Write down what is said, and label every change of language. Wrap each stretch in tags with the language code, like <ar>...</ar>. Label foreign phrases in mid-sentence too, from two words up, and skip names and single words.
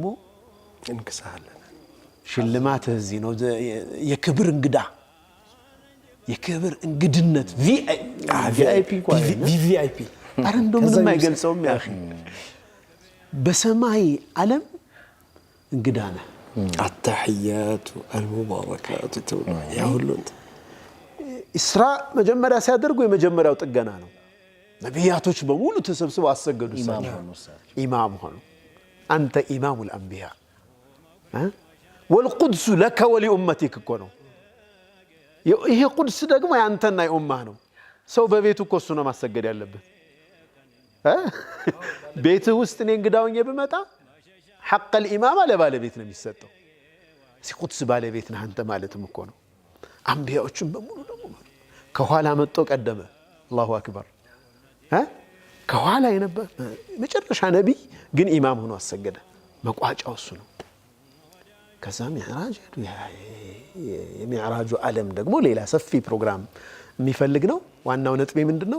<am>እንክሳለን። ሽልማት እዚህ ነው። የክብር እንግዳ የክብር እንግድነት ቪአይፒ ቪቪአይፒ አረ እንደው ምንም አይገልጸውም ያ اخي በሰማይ ዓለም እንግዳ ነህ።</am> <ar>التحيات المباركات</ar> <am>ያ ሁሉ ኢስራ መጀመሪያ ሲያደርጉ የመጀመሪያው ጥገና ነው። ነቢያቶች በሙሉ ተሰብስበው አሰገዱ። ኢማም ሆኑ። አንተ ኢማሙ</am> <ar>الانبياء والقدس لك ولأمتك</ar> <am>እኮ ነው። ይሄ ቁድስ ደግሞ ያንተና የኡማህ ነው። ሰው በቤቱ እኮ እሱ ነው ማሰገድ ያለበት። ቤት ውስጥ እኔ እንግዳውኝ በመጣ</am> <ar>حق الامام</ar> <am>ለባለቤት ነው የሚሰጠው። ሲቁድስ ባለቤት ነህ አንተ ማለትም እኮ ነው። አንቢያዎችም በሙሉ ደግሞ ከኋላ መጥቶ ቀደመ።</am> <ar>الله أكبر</ar> <am>ከኋላ የነበረ መጨረሻ ነብይ ግን ኢማም ሆኖ አሰገደ። መቋጫው እሱ ነው። ከዛ ሚዕራጅ የሚዕራጁ ዓለም ደግሞ ሌላ ሰፊ ፕሮግራም የሚፈልግ ነው። ዋናው ነጥቤ ምንድነው?</am>